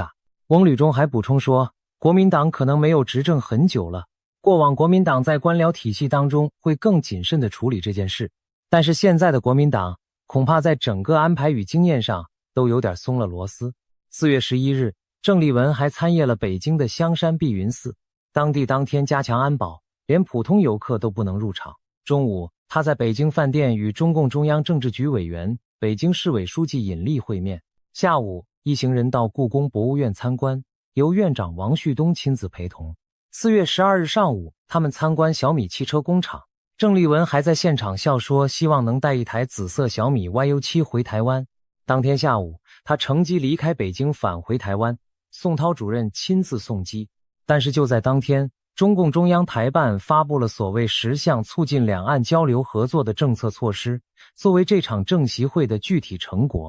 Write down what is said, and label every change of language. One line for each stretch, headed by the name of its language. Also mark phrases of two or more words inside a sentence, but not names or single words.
Chinese: 翁履中還補充說，國民黨可能沒有執政很久了，過往國民黨在官僚體系當中會更謹慎地處理這件事，但是現在的國民黨恐怕在整個安排與經驗上都有點鬆了螺絲。4月11日，鄭麗文還參謁了北京的香山碧雲寺，當地當天加強安保，連普通遊客都不能入場。中午，他在北京飯店與中共中央政治局委員、北京市委書記尹力會面。下午，一行人到故宮博物院參觀，由院長王旭東親自陪同。 4月 12日上午，他们参观小米汽车工厂，郑丽文还在现场笑说希望能带一台紫色小米 YU7 回台湾。当天下午，他乘机离开北京返回台湾，宋涛主任亲自送机。但是就在当天，中共中央台办发布了所谓10项促进两岸交流合作的政策措施，作为这场政协会的具体成果。